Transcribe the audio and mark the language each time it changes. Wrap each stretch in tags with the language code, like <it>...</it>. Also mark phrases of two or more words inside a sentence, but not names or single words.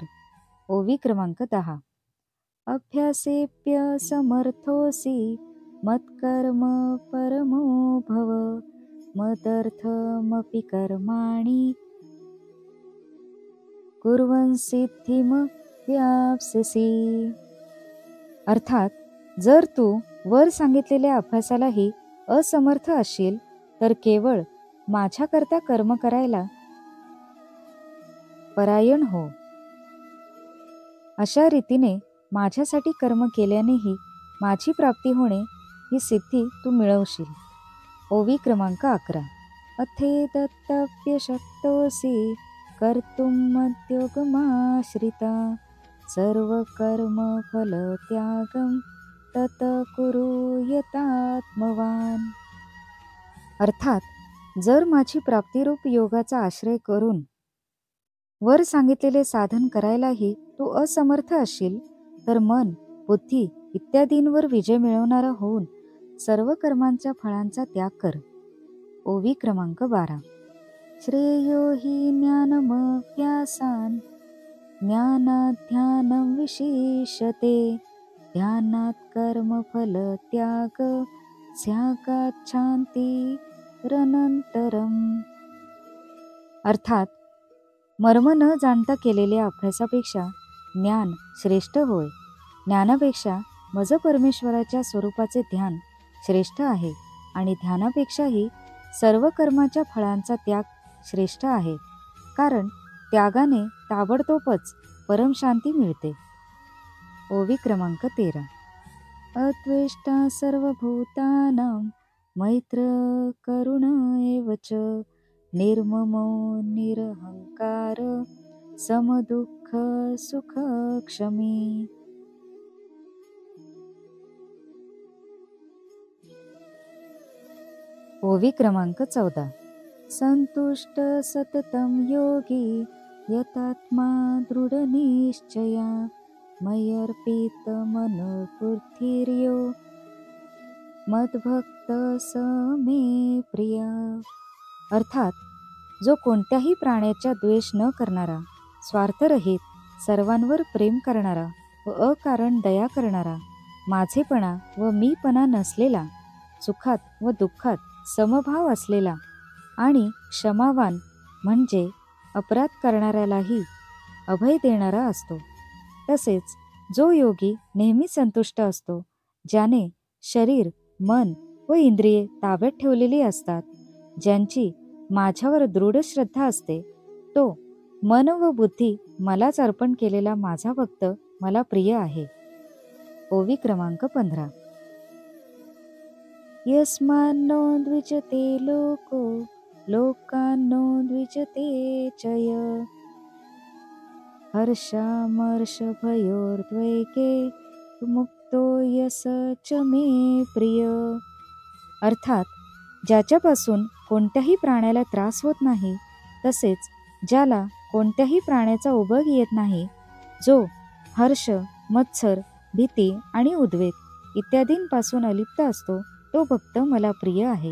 <mr>ओवी क्रमांक 10.</mr> <sa>अभ्यासेप्य समर्थोसी मत्कर्म परमो भव मदर्थमपि कर्माणि कुर्वन् सिद्धिम व्याप्स्यसि.</sa> <mr>अर्थात जर तू वर सांगितलेल्या अभ्यासालाही असमर्थ असशील तर केवळ माझ्याकरता कर्म करायला परायण हो. अशा रीतीने माझ्यासाठी कर्म केल्यानेही माझी प्राप्ती होणे ही सिद्धी तू मिळवशील. ओवी क्रमांक 11.</mr> <sa>अथेदत्तव्यशक्तोऽसि कर्तुं मद्योगमाश्रिता सर्वकर्मफलत्यागं तत कुरु यतात्मवान्.</sa> <mr>अर्थात जर माझी प्राप्तिरूप योगाचा आश्रय करून वर सांगितलेले साधन करायलाही तू असमर्थ असशील तर मन, बुद्धी इत्यादींवर विजय मिळवणारा होऊन सर्व कर्मांच्या फळांचा त्याग कर. ओवी क्रमांक 12.</mr> <sa>श्रेयो हि ज्ञानमभ्यासान् ज्ञानाध्यानं विशिष्यते ध्यानात् कर्मफलत्याग स्यागाच्छान्तिरनन्तरम्.</sa> <mr>अर्थात मर्म न जाणता केलेल्या अभ्यासापेक्षा ज्ञान श्रेष्ठ होय. ज्ञानापेक्षा मज परमेश्वराच्या स्वरूपाचे ध्यान श्रेष्ठ आहे आणि ध्यानापेक्षाही सर्व कर्माच्या फळांचा त्याग श्रेष्ठ आहे, कारण त्यागाने ताबडतोबच परमशांती मिळते. ओवी क्रमांक 13.</mr> <sa>अद्वेष्टा सर्वभूतानां मैत्र करुण एव च निर्ममो निरहंकार समदुःख सुखक्षमी.</sa> <mr>ओवी क्रमांक 14.</mr> <sa>संतुष्ट सततं योगी यतात्मा दृढनिश्चया मय्यर्पित मनोबुद्धिर्यो मद्भक्त स मे प्रिय.</sa> <mr>अर्थात जो कोणत्याही प्राण्याचा द्वेष न करणारा, स्वार्थरहित, सर्वांवर प्रेम करणारा व अकारण दया करणारा, माझेपणा व मीपणा नसलेला, सुखात व दुःखात समभाव असलेला आणि क्षमावान म्हणजे अपराध करणाऱ्यालाही अभय देणारा असतो. तसेच जो योगी नेहमी संतुष्ट असतो, ज्याने शरीर, मन व इंद्रिये ताब्यात ठेवलेली असतात, ज्यांची माझ्यावर दृढ श्रद्धा असते, तो मन व बुद्धी मलाच अर्पण केलेला माझा भक्त मला प्रिय आहे. ओवी क्रमांक 15.</mr> <sa>यस्मान्नो द्विजते लोको लोकान्नो द्विजते चय हर्षामर्षभयोर्द्वैके मुक्तो यस च मे प्रिय.</sa> <mr>अर्थात ज्याच्यापासून कोणत्याही प्राण्याला त्रास होत नाही, तसेच ज्याला कोणत्याही प्राण्याचा उबग येत नाही, जो हर्ष, मत्सर, भीती आणि उद्वेग इत्यादींपासून अलिप्त असतो, तो भक्त मला प्रिय आहे.</mr>